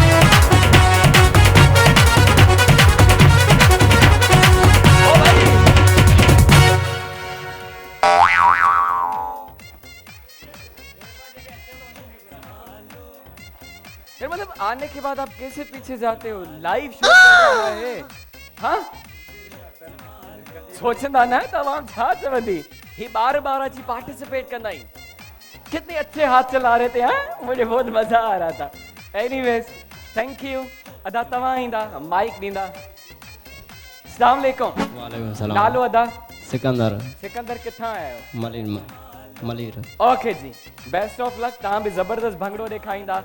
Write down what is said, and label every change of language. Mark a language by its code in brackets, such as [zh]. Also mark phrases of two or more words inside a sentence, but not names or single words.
[hi] ओ भाई यार मतलब आने के बाद आप कैसे पीछे जाते हो? लाइव शो चल रहा है। [sd] हाँ सोचंदा ना तमाम छा चवंदी ही बार अची पार्टिसिपेट कंदा आहिनि। [hi] कितने अच्छे हाथ चला रहे थे। हाँ मुझे बहुत मजा आ रहा था। [en] anyways thank you. [sd] अदा तव्हां ईंदा माइक ॾींदा। अस्सलाम वालेकुम। वालेकुम सलाम। नालो अदा? सिकंदर। सिकंदर किथां आया हो? मलीर। ओके जी, [en] best of luck. [sd] तव्हां बि ज़बरदस्त भंगड़ो ॾेखारींदा।